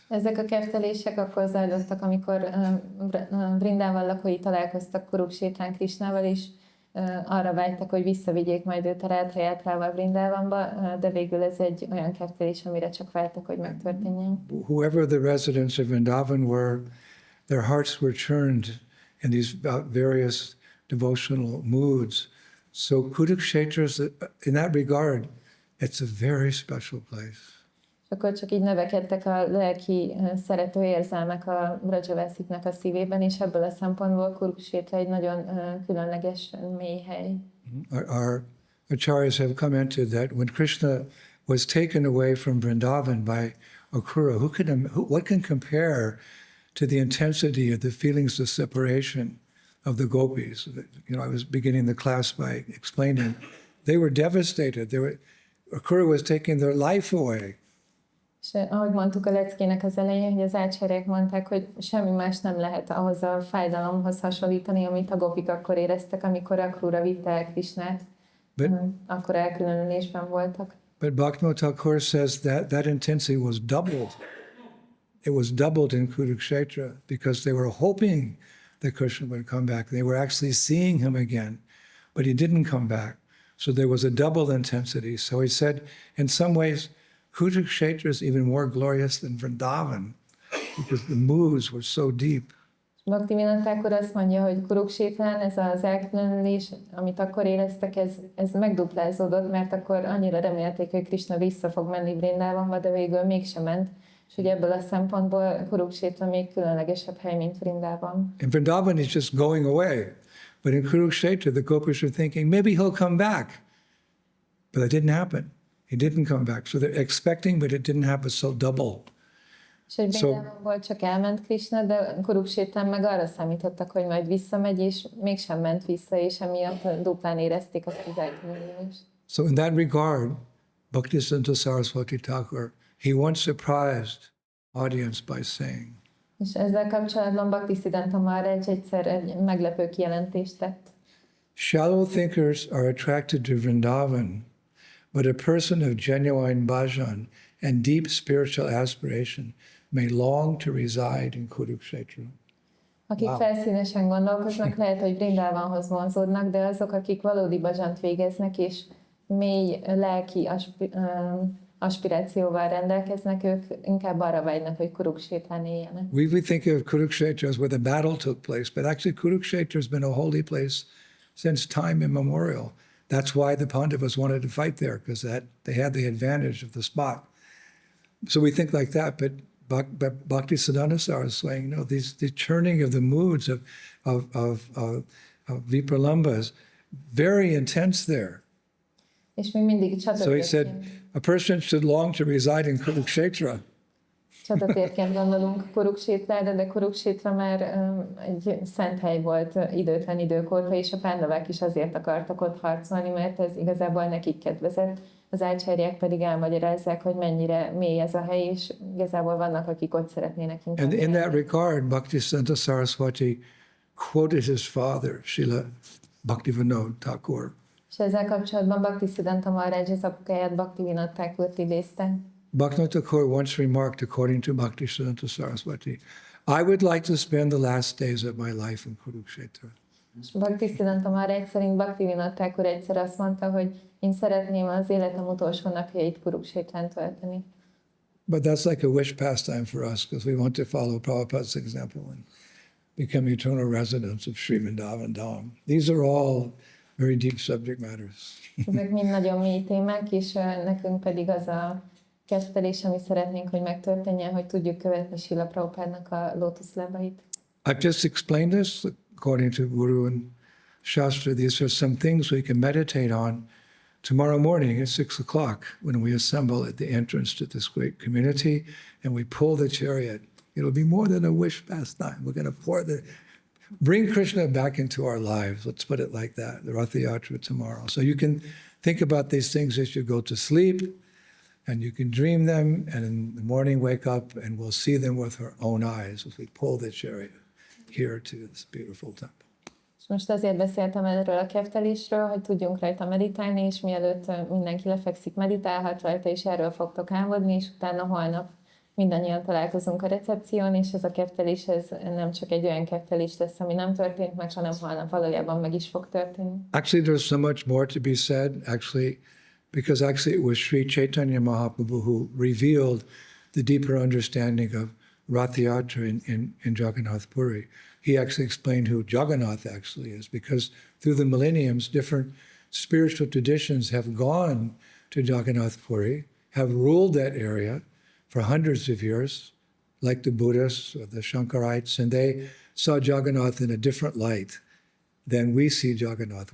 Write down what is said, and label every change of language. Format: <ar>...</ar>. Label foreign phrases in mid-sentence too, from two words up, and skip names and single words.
<hu>Ezek a kertelések akkor zajlottak, amikor Vrindában lakói találkoztak Kurukshétrán Krishnával, és arra vágytak, hogy visszavigyék majd őt a Ratha Yatrával Vrindavanba, de végül ez egy olyan kertelés, amire csak vágytak, hogy megtörténjen.</hu> <en>Whoever the residents of Vrindavan were, their hearts were churned in these various devotional moods. So Kurukshetra, in that regard, it's a very special place.</en> <hu>Akkor csak így növekedtek a lelki szerető érzelmek a vrajavasiknak a szívében, és ebből a szempontból Kurukshetra egy nagyon különleges mély hely.</hu> <en>Our acharyas have commented that when Krishna was taken away from Vrindavan by Akura, what can compare to the intensity of the feelings of separation of the gopis? You know, I was beginning the class by explaining they were devastated. Akura was taking their life away.</en> <hu>És ahogy mondtuk a leckének az elején, hogy az ácserek mondták, hogy semmi más nem lehet ahhoz a fájdalomhoz hasonlítani, amit a gopik akkor éreztek, amikor Akrura vitte el Krishnát, akkor elkülönülésben voltak.</hu> <en>But Bhaktivinoda Thakur says that intensity was doubled. It was doubled in Kurukshetra because they were hoping that Krishna would come back. They were actually seeing him again, but he didn't come back. So there was a double intensity. So he said, in some ways, Kurukshetra is even more glorious than Vrindavan because the moods were so deep.</en> <hu>Bhaktivinoda Thakur azt mondja, hogy Kurukshetrán ez az elkülönülés, amit akkor éreztek, ez megduplázódott, mert akkor annyira remélték, hogy Krishna vissza fog menni Vrindavanba, de végül mégsem ment. És hogy ebből a szempontból Kurukshetra még különlegesebb hely, mint Vrindavan.</hu> <en>In Vrindavan is just going away. But in Kurukshetra, the gopis are thinking, maybe he'll come back. But that didn't happen. He didn't come back. So they're expecting, but it didn't happen, so double.</en> <hu>És hogy Vrindavanból csak elment Krishna, de Kurukshetrán meg arra számítottak, hogy majd visszamegy, és mégsem ment vissza, és emiatt duplán érezték azt az elkülönülést.</hu> <en>So in that regard, Bhaktisiddhanta Saraswati Thakur, he once surprised audience by saying,</en> <hu>és ezzel kapcsolatban Bhaktisiddhanta Maharaj egyszer egy meglepő kijelentést tett.</hu> <en>Shallow thinkers are attracted to Vrindavan, but a person of genuine bhajan and deep spiritual aspiration may long to reside in Kurukshetra.</en> <hu>Akik felszínesen gondolkoznak, lehet, hogy Vrindavanhoz vonzódnak, de azok, akik valódi bhajant végeznek, és mély lelki aspirációval rendelkeznek, ők inkább arra vágynak, hogy Kurukshetrán éljenek.</hu> <en>We think of Kurukshetra as where the battle took place, but actually Kurukshetra has been a holy place since time immemorial. That's why the Pandavas wanted to fight there, because they had the advantage of the spot. So we think like that, but Bhaktisiddhanta Saraswati is saying, no, the churning of the moods of Vipralambas, very intense there.</en> <hu>És még mindig</hu> <en>So he said, a person should long to reside in Kurukshetra.</en> <hu>Csatatérként gondolunk Kurukshétrára, de Kurukshetra már egy szent hely volt időtlen idők óta, és a pándavák is azért akartak ott harcolni, mert ez igazából nekik kedvezett. Az ácserjek pedig elmagyarázzák, hogy mennyire mély ez a hely, és igazából vannak, akik ott szeretnének inkább.</hu> <en>And in that regard, Bhaktisiddhanta Saraswati quoted his father, Srila Bhaktivinoda Thakur.</en> <hu>És ezzel kapcsolatban Bhaktisiddhanta Maharaj az apukáját, Bhaktivinoda Thakurt idézte.</hu> <en>Bhaktivinoda Thakur once remarked, according to Bhaktisiddhanta Saraswati, I would like to spend the last days of my life in Kurukshetra.</en> <hu>És Bhaktisiddhanta Maharaj szerint Bhaktivinoda Thakur egyszer azt mondta, hogy én szeretném az életem utolsó napjait Kurukshetrán tölteni.</hu> <en>But that's like a wish pastime for us, because we want to follow Prabhupada's example and become eternal residents of Sri Vrindavan Dham. These are all very deep subject matters.</en> <hu>Ezek mind nagyon mély témák, és nekünk pedig az a kettelés, ami szeretnénk, hogy megtörténjen, hogy tudjuk követni Srila Prabhupádnak a lótuszlábait.</hu> <en>I've just explained this according to Guru and Shastra. These are some things we can meditate on tomorrow morning at 6 o'clock when we assemble at the entrance to this great community and we pull the chariot. It'll be more than a wish pastime. We're going to bring Krishna back into our lives. Let's put it like that, the Ratha Yatra tomorrow. So you can think about these things as you go to sleep, and you can dream them, and in the morning wake up and we'll see them with our own eyes as we pull the chariot here to this beautiful temple.</en> <hu>És Most azért beszéltem erről a keftelésről, hogy tudjunk rajta meditálni, és mielőtt mindenki lefekszik, meditálhat rajta, és erről fogtok álmodni, és utána holnap mindannyian találkozunk a recepción, és ez a keftelés, ez nem csak egy olyan keftelés lesz, ami nem történt meg, hanem holnap valójában meg is fog történni.</hu> <en>Actually, there's so much more to be said, because it was Sri Chaitanya Mahaprabhu who revealed the deeper understanding of Ratha Yatra in Jagannath Puri. He actually explained who Jagannath actually is, because through the millenniums, different spiritual traditions have gone to Jagannath Puri, have ruled that area for hundreds of years, like the Buddhists or the Shankarites, and they saw Jagannath in a different light than we see Jagannath.</en>